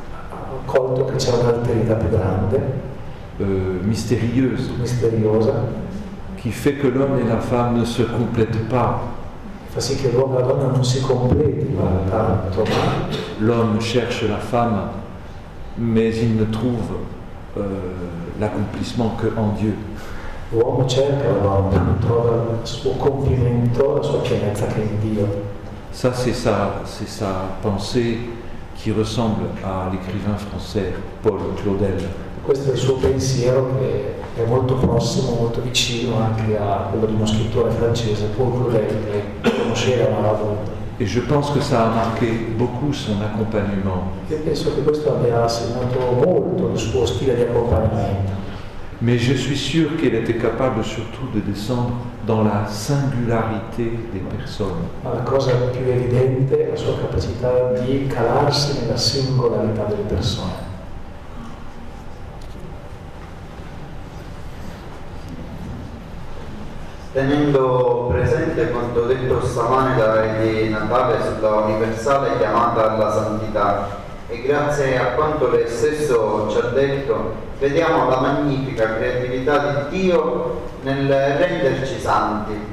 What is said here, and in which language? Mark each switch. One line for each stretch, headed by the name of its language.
Italian: Ha colto che c'è un'alterità più grande,
French: mystérieuse,
Italian: misteriosa,
French: qui fait que l'homme et la femme ne se complètent pas.
Italian: Fa sì che l'uomo e la donna non si completino tanto.
French: L'homme cherche la femme, mais il ne trouve l'accomplissement que en Dieu.
Italian: L'uomo cerca la donna, non trova il suo compimento, la sua pienezza che è in Dio.
French: Ça, c'est sa pensée qui ressemble à l'écrivain français Paul Claudel.
Italian: Questo è il suo pensiero che è molto prossimo, molto vicino anche a quello di uno scrittore francese, Paul Claudel, che conosceva Maradona.
French: Et je pense que ça a marqué beaucoup son accompagnement.
Italian: Io penso che questo abbia segnato molto il suo stile di accompagnamento.
French: Mais je suis sûr qu'elle était capable surtout de descendre dans la singularité des personnes.
Italian: Ma la cosa più evidente è la sua capacità di calarsi nella singolarità delle persone. Tenendo presente quanto detto stamane di Natale sulla universale chiamata alla santità e grazie a quanto lei stesso ci ha detto, vediamo la magnifica creatività di Dio nel renderci santi,